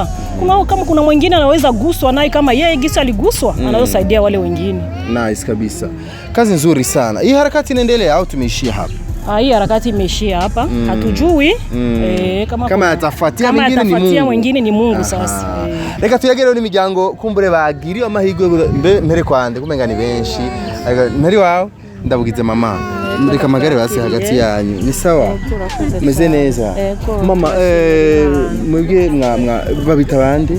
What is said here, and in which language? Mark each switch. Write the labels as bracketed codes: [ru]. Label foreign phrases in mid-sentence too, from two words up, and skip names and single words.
[sw] Kama kuna mwingine anaweza guswa naye kama yeye gisa aliguswa, anaweza saidia wale wengine. Nice kabisa. Kazi nzuri sana. Hii harakati inaendelea au tumeishia hapa? Hii harakati imeishia hapa. Hatujui kama atafuatia mwingine ni Mungu sasa. [rn] Reka tuyagere ni miryango kumbure bagiriwe amahirwe mbere kwande kumenga ni benshi. Ntari wawe ndabugize mama. Reka magare basi hagati yanyu. Ni sawa? Meze neza. Mama mwebwe babita bande?